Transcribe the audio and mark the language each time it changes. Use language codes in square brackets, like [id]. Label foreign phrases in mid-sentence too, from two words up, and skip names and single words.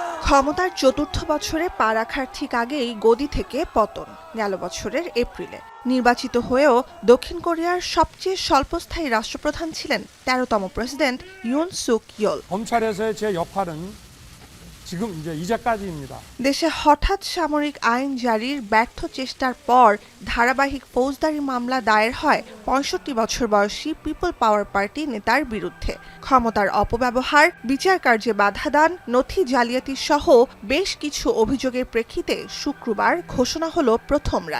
[bn] ক্ষমতার চতুর্থ বছরে পা রাখার ঠিক আগেই গদি থেকে পতন গেল বছরের এপ্রিলে। নির্বাচিত হয়েও দক্ষিণ কোরিয়ার সবচেয়ে স্বল্পস্থায়ী রাষ্ট্রপ্রধান ছিলেন ১৩তম প্রেসিডেন্ট ইউন সুক ইয়োল। [ko] 검찰에서의 제 역할은 지금 이제까지입니다. [bn] দেশে হঠাৎ সামরিক আইন জারির ব্যর্থ চেষ্টার পর ধারাবাহিক ফৌজদারি মামলা দায়ের হয় ৬৫ বছর বয়সী পিপল পাওয়ার পার্টি নেতার বিরুদ্ধে। ক্ষমতার অপব্যবহার, বিচার কার্যে বাধা দান, নথি জালিয়াতি সহ বেশ কিছু অভিযোগের প্রেক্ষিতে শুক্রবার ঘোষণা হলো প্রথম রায়।